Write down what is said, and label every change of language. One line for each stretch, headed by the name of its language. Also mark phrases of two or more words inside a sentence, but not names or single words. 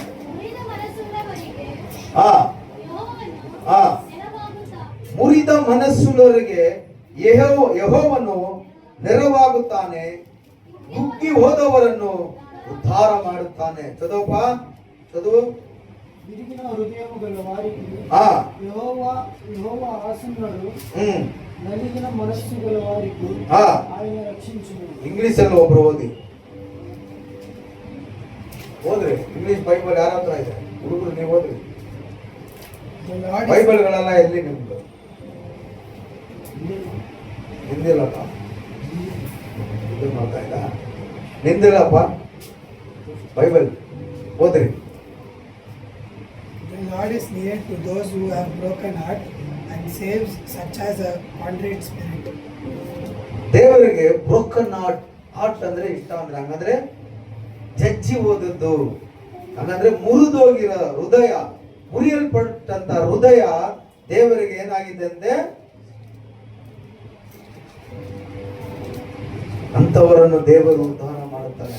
Kannada: ಮುರಿದ ಮನಸ್ಸುಳ್ಳವರಿಗೆ ಯೆಹೋವನು ನೆರವಾಗುತ್ತಾನೆ, ಕುಗ್ಗಿ ಹೋದವರನ್ನು ಉದ್ಧಾರ ಮಾಡುತ್ತಾನೆ.
Telugu: చదోప చదువు. విరిగిన హృదయము గల వారికి యెహోవా ఆసన్నుడు, నలిగిన మనస్సు గల వారికి ఆయన రక్షించును.
Kannada: ಇಂಗ್ಲಿಷ್ ಅಲ್ಲಿ ಒಬ್ರು ಓದಿ. ಓದ್ರಿ ಇಂಗ್ಲಿಷ್ ಬೈಬಲ್ ಯಾರ ಹತ್ರ ಇದೆ? ಹುಡುಗರು ನೀವು ಓದ್ರಿ. ಬೈಬಲ್ಗಳೆಲ್ಲ ಎಲ್ಲಿ ನಿಮ್ದು? ನಿಂದಿಲ್ಲಪ್ಪ, ಇದು ಮಾಡ್ತಾ ಇಲ್ಲ, ನಿಂದಿಲ್ಲಪ್ಪ. ಬೈಬಲ್ ಓದ್ರಿ.
English: The Lord is near to those who have broken heart and saves such as a contrite spirit.
Kannada: ದೇವರಿಗೆ
English: broken heart
Kannada: ಅಂದ್ರೆ ಇಷ್ಟ. ಅಂದ್ರೆ ಹಂಗಂದ್ರೆ ಜಜ್ಜಿ ಹೋದದ್ದು, ಹಂಗಂದ್ರೆ ಮುರಿದೋಗಿರೋ ಹೃದಯ, ಮುರಿಯಲ್ಪಟ್ಟಂತ ಹೃದಯ ದೇವರಿಗೆ ಏನಾಗಿದೆ ಅಂದ್ರೆ ಅಂತವರನ್ನು ದೇವರು ಉದ್ಧಾರ ಮಾಡುತ್ತಾರೆ.